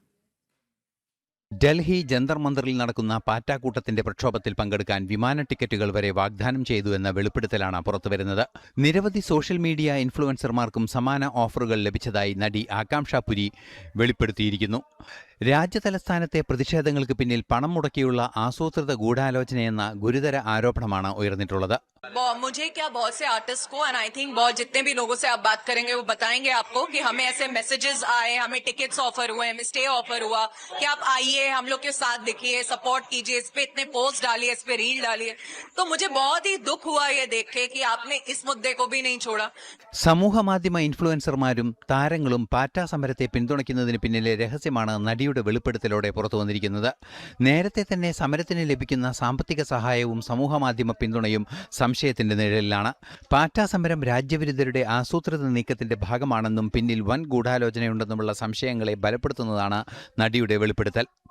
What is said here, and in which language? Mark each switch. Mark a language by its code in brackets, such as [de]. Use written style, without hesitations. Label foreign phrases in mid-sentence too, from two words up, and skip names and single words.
[ml] ഡൽഹി ജന്തർ മന്ദറിൽ നടക്കുന്ന പാറ്റാക്കൂട്ടത്തിന്റെ പ്രക്ഷോഭത്തിൽ പങ്കെടുക്കാൻ വിമാന ടിക്കറ്റുകൾ വരെ വാഗ്ദാനം ചെയ്തുവെന്ന വെളിപ്പെടുത്തലാണ് പുറത്തുവരുന്നത്. നിരവധി [en] social media [ml] ഇൻഫ്ലുവൻസർമാർക്കും സമാന ഓഫറുകൾ ലഭിച്ചതായി നടി ആകാംക്ഷ പുരി വെളിപ്പെടുത്തിയിരിക്കുന്നു. രാജ്യതലസ്ഥാനത്തെ പ്രതിഷേധങ്ങൾക്ക് പിന്നിൽ പണം മുടക്കിയുള്ള ആസൂത്രിത ഗൂഢാലോചനയെന്ന ഗുരുതര ആരോപണമാണ് ഉയർന്നിട്ടുള്ളത്. [hi] मुझे क्या बहुत से आर्टिस्ट को [en] and I think [hi] बहुत जितने भी लोगों से आप बात करेंगे वो बताएंगे आपको कि हमें ऐसे मैसेजेस आए, हमें [en] tickets offer [hi] हुए, हमें [en] stay offer [hi] हुआ कि आप आइए, हम लोग के साथ दिखिए, सपोर्ट कीजिए, इस पे इतने पोस्ट डालिए, इस पे रील डालिए. तो मुझे बहुत ही दुख हुआ ये देख के कि आपने इस मुद्दे को भी नहीं छोड़ा. [ml] സമൂഹമാധ്യമ ഇൻഫ്ലുവൻസർമാരും താരങ്ങളും പാറ്റാ സമരത്തെ പിന്തുണയ്ക്കുന്നതിന് പിന്നിലെ രഹസ്യമാണ് നടിയുടെ വെളിപ്പെടുത്തലോടെ പുറത്തുവന്നിരിക്കുന്നത്. നേരത്തെ തന്നെ സമരത്തിന് ലഭിക്കുന്ന സാമ്പത്തിക സഹായവും സമൂഹമാധ്യമ പിന്തുണയും സംശയത്തിന്റെ നിഴലിലാണ്. പാറ്റാ സമരം രാജ്യവിരുദ്ധരുടെ ആസൂത്രിത നീക്കത്തിന്റെ ഭാഗമാണെന്നും പിന്നിൽ വൻ ഗൂഢാലോചനയുണ്ടെന്നുമുള്ള സംശയങ്ങളെ ബലപ്പെടുത്തുന്നതാണ് നടിയുടെ വെളിപ്പെടുത്തൽ.